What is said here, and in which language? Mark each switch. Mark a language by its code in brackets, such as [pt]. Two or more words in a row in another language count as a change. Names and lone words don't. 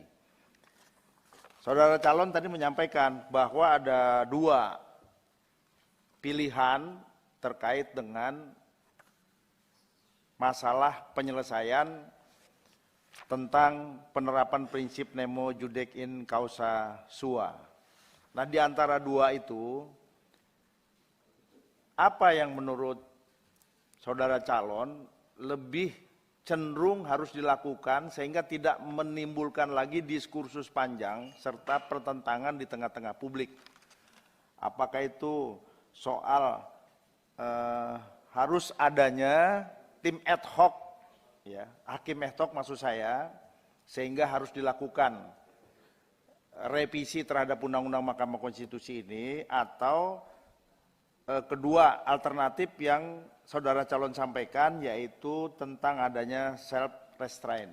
[id] Saudara calon tadi menyampaikan bahwa ada dua pilihan terkait dengan masalah penyelesaian tentang penerapan prinsip [la] nemo judec in causa sua. [id] Nah, di antara dua itu, apa yang menurut saudara calon lebih cenderung harus dilakukan sehingga tidak menimbulkan lagi diskursus panjang serta pertentangan di tengah-tengah publik? Apakah itu soal harus adanya tim [la] ad hoc, [id] ya, hakim [la] ad hoc [id] maksud saya, sehingga harus dilakukan revisi terhadap Undang-Undang Mahkamah Konstitusi ini, atau kedua alternatif yang saudara calon sampaikan, yaitu tentang adanya [en] self restraint.